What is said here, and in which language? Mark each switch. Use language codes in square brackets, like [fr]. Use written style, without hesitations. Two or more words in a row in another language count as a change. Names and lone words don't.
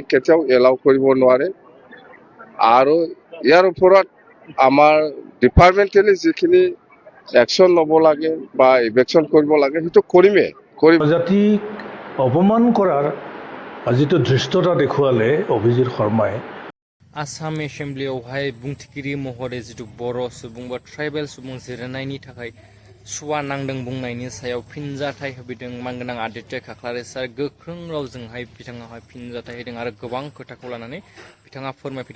[as] কেতিয়াও এলাউ কৰিব নোৱাৰে আৰু ইয়াৰ ওপৰত আমাৰ ডিপাৰ্টমেণ্টেলি যিখিনি একশ্যন ল'ব লাগে বা ইভেকশ্যন কৰিব লাগে সেইটো কৰিমেই। জাতিক অপমান কৰাৰ যিটো ধৃষ্টতা দেখুৱালে অভিজিৎ শৰ্মাই [brx] आसाम एसेम्ब्लियावहाय बुंथिगिरि महरै जिथु बर' सुबुं बा ट्राइबेल सुबुं जिरायनायनि थाखाय सुवा नांदों बुंनायनि सायाव फिनजाथाय होफैदों मानगोनां आदित्य खाख्लारि सार गोख्रों रावजोंहाय बिथाङाहाय फिनजाथाय होदों आरो गोबां खोथाखौ लानानै बिथाङा फोरमायफैदों।